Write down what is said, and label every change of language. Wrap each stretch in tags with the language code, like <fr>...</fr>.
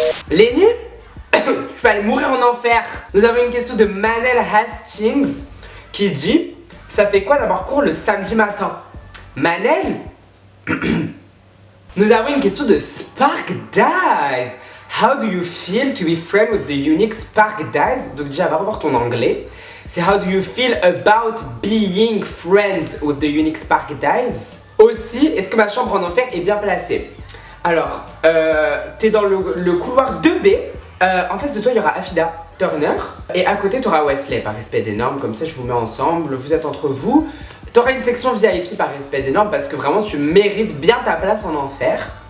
<fr>Lenny, je peux aller mourir en enfer. Nous avons une question de Manel Hastings qui dit: ça fait quoi d'avoir cours le samedi matin? Manel. Nous avons une question de Spark Dies.</fr> <en>How do you feel to be friend with the unique Spark Dies?</en> <fr>Donc déjà, va revoir ton anglais. C'est</fr> <en>how do you feel about being friends with the unique Spark Dies?</en> <fr>Aussi, est-ce que ma chambre en enfer est bien placée? Alors, t'es dans le couloir 2B. En face de toi, il y aura Afida Turner. Et à côté, t'auras Wesley, par respect des normes. Comme ça, je vous mets ensemble. Vous êtes entre vous. T'auras une section VIP par respect des normes parce que vraiment, tu mérites bien ta place en enfer.</fr>